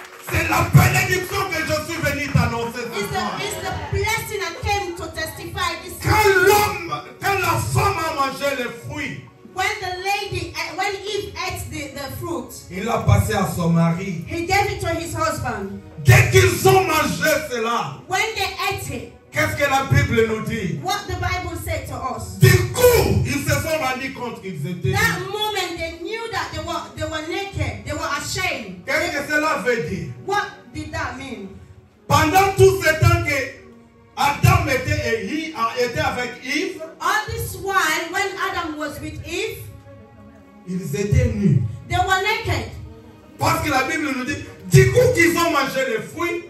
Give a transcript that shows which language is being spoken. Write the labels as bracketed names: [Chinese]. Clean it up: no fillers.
[French] C'est la bénédiction que je suis venu t'annoncer ce [English] It's [French] soir. [English] the blessing I came to testify this [French] Quand la femme a mangé les fruits, [English] when Eve ate the fruit, [French] il a passé à son mari. [English] he gave it to his husband. [French] Dès qu'ils ont mangé cela, [English] When they ate it, [French] qu'est-ce que la Bible nous dit? [English] what the Bible said to us. [French] Du coup, ils se sont rendus compte qu'ils étaient [English] That [French] nus. [English] moment they knew that they were naked. They were ashamed. [French] Qu'est-ce que cela veut dire? [English] What did that mean? [French] Pendant tout ce temps que Adam était avec Yves, [English] All this while, when Adam was with Eve, [French] ils étaient nus. [English] they were naked. [French] Parce que la Bible nous dit, du coup qu'ils ont mangé les fruits,